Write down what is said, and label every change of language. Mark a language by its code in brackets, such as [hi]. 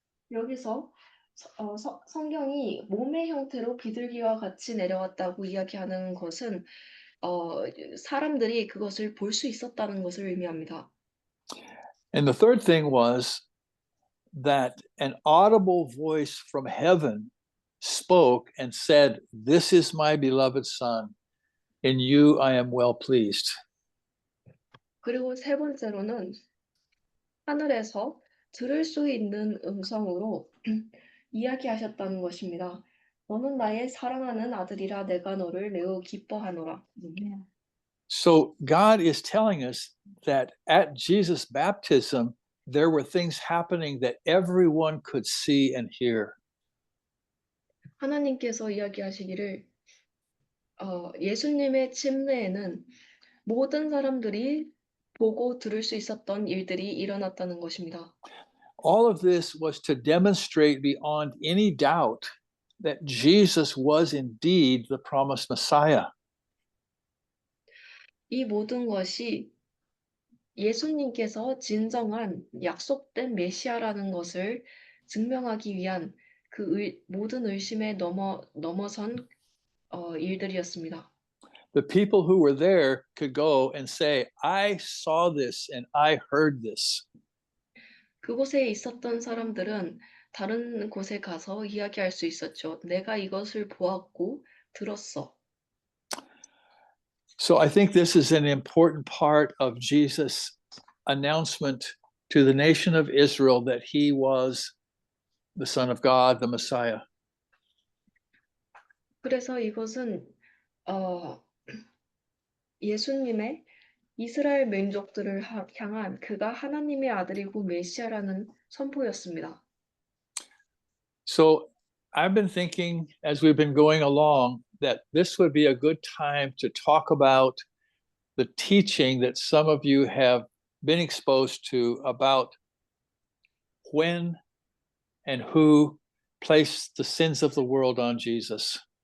[ko] 여기서 성경이 몸의 형태로 비둘기와 같이 내려왔다고 이야기하는 것은 사람들이 그것을 볼 수 있었다는 것을 의미합니다. [en] And the third thing was that an audible voice from heaven spoke and said, "This is my beloved Son. In you I am well pleased." [ko] 그리고 세 번째로는 하늘에서 들을 수 있는 음성으로 이야기하셨다는 것입니다. 너는 나의 사랑하는 아들이라 내가 너를 매우 기뻐하노라. [en] So God is telling us that at Jesus' baptism, there were things happening that everyone could see and hear. [ko] 하나님께서 이야기하시기를 예수님의 침례에는 모든 사람들이 보고 들을 수 있었던 일들이 일어났다는 것입니다. [en] All of this was to demonstrate beyond any doubt that Jesus was indeed the promised Messiah. [ko] 이 모든 것이 예수님께서 진정한 약속된 메시아라는 것을 증명하기 위한 모든 의심에 넘어선 일들이었습니다. [en] The people who were there could go and say, "I saw this and I heard this." [ko] 그곳에 있었던 사람들은 다른 곳에 가서 이야기할 수 있었죠. 내가 이것을 보았고 들었어. [en] So I think this is an important part of Jesus' announcement to the nation of Israel that he was the Son of God, the Messiah. [ko] 그래서 이것은 예수님의 이스라엘 민족들을 향한 그가 하나님의 아들이고 메시아라는 선포였습니다. [en] So I've been thinking as we've been going along that this would be a good time to talk about the teaching that some of you have been exposed to about when and who placed the sins of the world on Jesus.